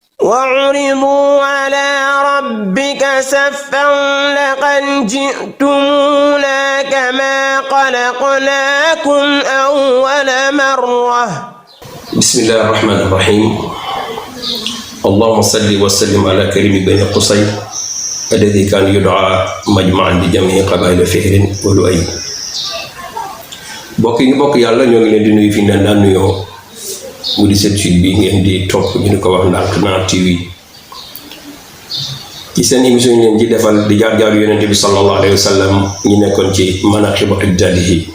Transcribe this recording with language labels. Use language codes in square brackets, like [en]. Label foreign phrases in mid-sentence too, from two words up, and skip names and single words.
[ar] وعرضوا على ربك صفا لقد جئتمونا كما خلقناكم أول مرة. بسم الله الرحمن الرحيم. اللهم صل وسلم على كريم بني قصي الذي كان يدعى مجمعا بجميع قبائل فهر ولؤي. [wo] bokk yàlla ñoo ngi leen di nuyu fi ñu daan nuyoo mu di seen suite bi ngeen di topp ñu ko wax Ndànk Naan TV ci seen émission ngeen ci defal di jaar yonent bi [ar] صلى الله عليه وسلم [wo] ñu nekkoon ci [ar] مناقب أجداده.